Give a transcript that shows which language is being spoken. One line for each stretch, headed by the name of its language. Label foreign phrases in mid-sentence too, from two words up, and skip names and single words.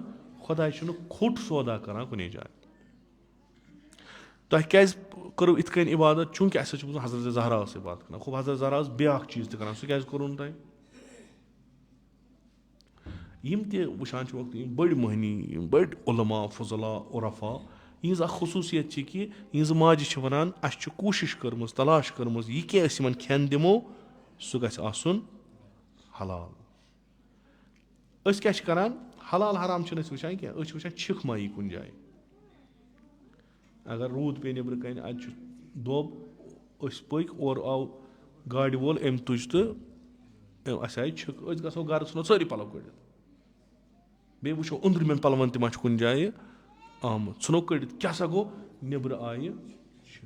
Kashmiri: خۄداے چھُنہٕ کھوٚٹ سودا کران کُنی جایہِ. تۄہہِ کیازِ کٔرٕو یِتھ کٔنۍ عبادت, چوٗنٛکہِ اَسہِ حظ چھُ بوٗزمُت حضرت زہرا ٲس عبادت کران. خوب حضرت زہرا ٲس بیٛاکھ چیٖز تہِ کران, سُہ کیازِ کوٚرُن تۄہہِ؟ یِم تہِ وٕچھان چھِ وقت یِم بٔڑۍ مٔہنی, یِم بٔڑۍ عُلما فضلا عرفا, یِہنٛز اکھ خصوٗصیت چھِ کہِ یِہنٛزٕ ماجہِ چھِ وَنان اَسہِ چھِ کوٗشِش کٔرمٕژ, تلاش کٔرمٕژ, یہِ کیٛاہ أسۍ یِمن کھٮ۪ن دِمو سُہ گژھِ آسُن حلال. أسۍ کیٛاہ چھِ کران, حلال حرام چھِنہٕ أسۍ وٕچھان کینٛہہ, أسۍ چھِ وٕچھان چھِکھ ما یی کُنہِ جایہِ. اگر روٗد پیٚیہِ نیٚبرٕ کَنۍ, اَتہِ چھُ دوٚب, أسۍ پٔکۍ اورٕ آو گاڑِ وول, أمۍ تُج تہٕ اَسہِ آیہِ چھِکھ, أسۍ گژھو گرٕ ژھٕنو سٲری پَلو کٔڑِتھ, بیٚیہِ وٕچھو أنٛدرِمٮ۪ن پَلوَن تہِ ما چھُ کُنہِ جایہِ آمُت, ژھٕنو کٔڑِتھ, کیٛاہ سا گوٚو نیٚبرٕ آیہِ چھِکھ.